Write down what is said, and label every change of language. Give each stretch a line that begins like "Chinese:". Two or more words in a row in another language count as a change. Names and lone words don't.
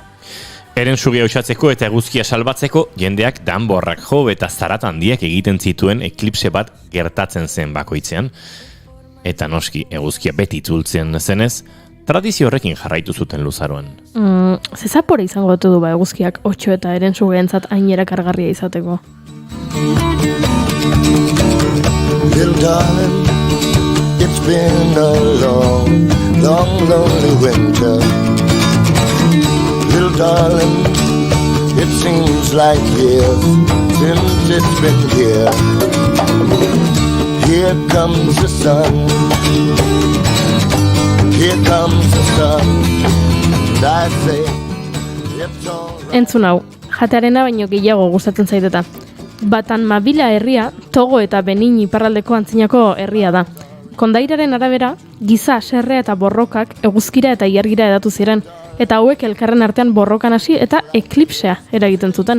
Basque: Erensuge osatzeko eta eguzkia salbatzeko jendeak danborrak jo eta zarat handiak egiten zituen eklipse bat gertatzen zen bakoitzean. Eta noski eguzkia beti itzultzen zenez, tradizio horrekin jarraitu zuten luzaroan. Zezapore izango dut du eguzkiak otso eta erensugeentzat hain erakargarria izateko.
English: Little darling, it's been a long, long, lonely winter. Little darling, it seems like years since it's been here. Here comes the sun. Here comes the sun, and I say, it's all right.
Basque: Entzun hau, jatearena baino gehiago gustatzen zaiteta. Batan Mabila herria, Togo eta Benin iparraldeko antzinako herria da. Kondairaren arabera, giza, serrea eta borrokak eguzkira eta ilargira edatu ziren, eta hauek elkarren artean borrokan hasi eta eklipsea eragiten zuten.